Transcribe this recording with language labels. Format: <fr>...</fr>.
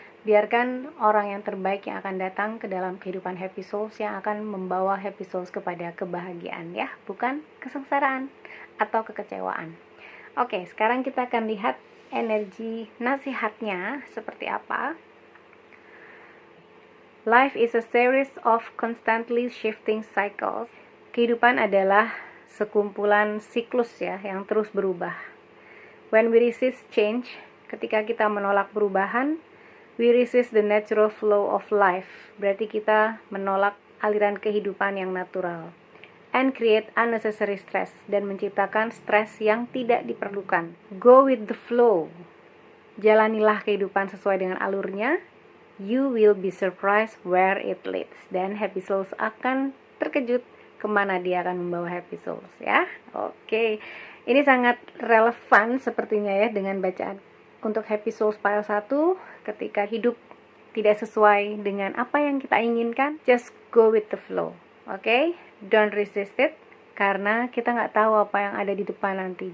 <id>Biarkan orang yang terbaik yang akan datang ke dalam kehidupan Happy Souls, yang akan membawa Happy Souls kepada kebahagiaan ya, bukan kesengsaraan atau kekecewaan. Oke, sekarang kita akan lihat energi nasihatnya seperti apa.</id> <en>Life is a series of constantly shifting cycles.</en> <id>Kehidupan adalah sekumpulan siklus ya, yang terus berubah.</id> <en>When we resist change,</en> <id>ketika kita menolak perubahan,</id> <en>we resist the natural flow of life.</en> <id>Berarti kita menolak aliran kehidupan yang natural.</id> <en>And create unnecessary stress,</en> <id>dan menciptakan stres yang tidak diperlukan.</id> <en>Go with the flow.</en> <id>Jalanilah kehidupan sesuai dengan alurnya.</id> <en>You will be surprised where it leads.</en> <id>Dan Happy Souls akan terkejut kemana dia akan membawa Happy Souls ya. Oke, ini sangat relevan sepertinya ya dengan bacaan untuk Happy Souls Pile 1. Ketika hidup tidak sesuai dengan apa yang kita inginkan,</id> <en>just go with the flow.</en> <id>Oke,</id> <en>don't resist it,</en> <id>karena kita nggak tahu apa yang ada di depan nanti.</id>